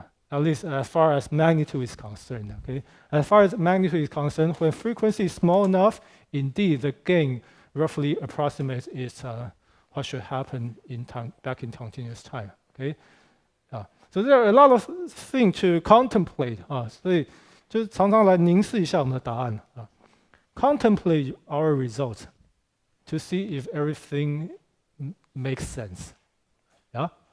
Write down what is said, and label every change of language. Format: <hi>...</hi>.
<en>At least as far as magnitude is concerned. Okay? As far as magnitude is concerned, when frequency is small enough, indeed the gain roughly approximates is what should happen back in continuous time. Okay? So there are a lot of things to contemplate.</en> <zh>所以就常常来凝视一下我们的答案。</zh> <en>Contemplate our results to see if everything makes sense. Yeah?</en>